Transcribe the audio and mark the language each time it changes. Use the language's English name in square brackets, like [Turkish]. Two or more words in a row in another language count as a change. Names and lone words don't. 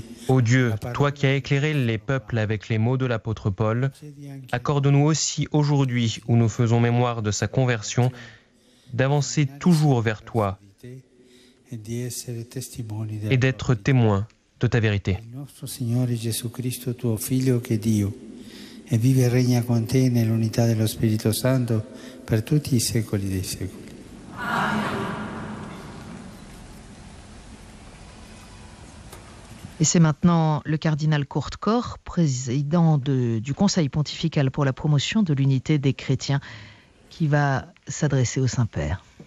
[French] Ô Dieu, toi qui as éclairé les peuples avec les mots de l'apôtre Paul, accorde-nous aussi aujourd'hui, où nous faisons mémoire de sa conversion, d'avancer toujours vers toi [Italian] e di essere testimoni della [French] et d'être témoins de ta vérité. [Italian] Il nostro Signore Gesù Cristo, tuo Figlio, che è Dio, e vive e regna con te nell'unità dello Spirito Santo per tutti i secoli dei secoli. [French] Et c'est maintenant le cardinal Kurt Koch, président du Conseil pontifical pour la promotion de l'unité des chrétiens, qui va s'adresser au Saint-Père.